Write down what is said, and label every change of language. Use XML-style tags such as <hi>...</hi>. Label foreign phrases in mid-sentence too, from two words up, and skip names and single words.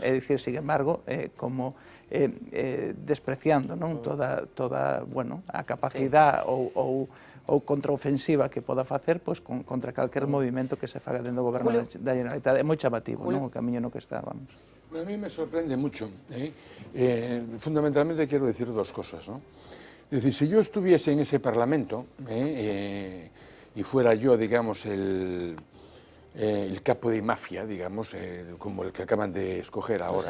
<gl>É dicir,</gl> <es>sin embargo,</es> <gl>como despreciando, non? Toda, bueno, a capacidade ou contraofensiva que poda facer pois, contra calquer movimento que se faga dentro do goberno da Generalitat. É moi chamativo, non? O camiño no que estábamos. Bueno,</gl> <es>a mí me sorprende mucho. Fundamentalmente quiero decir 2 cosas, ¿no? Es decir, si yo estuviese en ese Parlamento y fuera yo, digamos, el capo de mafia, digamos, como el que acaban de escoger ahora.</es>